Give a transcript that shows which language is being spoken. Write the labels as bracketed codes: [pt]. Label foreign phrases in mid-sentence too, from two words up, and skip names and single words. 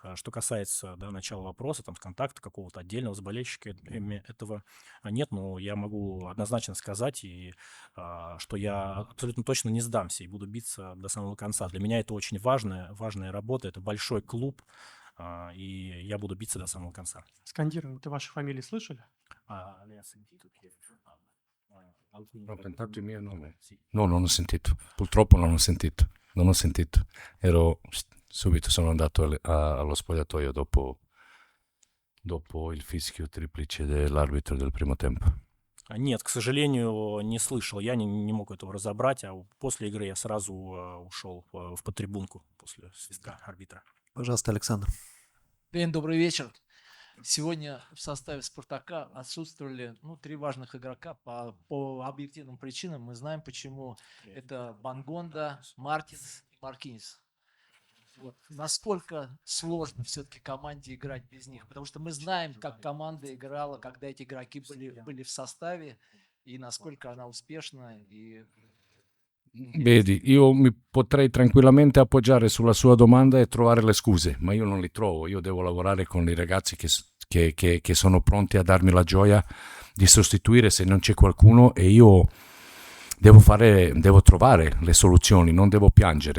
[ru] Что касается, да, начала вопроса, там, контакта какого-то отдельного с болельщиками, этого нет, но я могу однозначно сказать, что я абсолютно точно не сдамся и буду биться до самого конца. Для меня это очень важная работа, это большой клуб, и я буду bиться до самого конца. Скандирование, ты ваши фамилии слышали? [it] Lei ha sentito che ho cantato il mio nome? No, non ho sentito. Purtroppo non ho sentito. Subito sono andato allo spogliatoio dopo il fischio triplice dell'arbitro del primo tempo. [ru] Нет, к сожалению, не слышал. Я не мог этого разобрать, а после игры я сразу ушел в подтрибунку после свистка арбитра. Пожалуйста, Александр. Дэн, добрый вечер. Сегодня в составе «Спартака» отсутствовали 3 важных игрока по объективным причинам. Мы знаем, почему. Это Бангонда, Мартинс и Маркинс. Вот. Насколько сложно все-таки команде играть без них? Потому что мы знаем, как команда играла, когда эти игроки были в составе, и насколько она успешна. [it] Vedi, io mi potrei tranquillamente appoggiare sulla sua domanda e trovare le scuse, ma io non li trovo. Io devo lavorare con i ragazzi che sono pronti a darmi la gioia di sostituire se non c'è qualcuno, e io devo trovare le soluzioni, non devo piangere.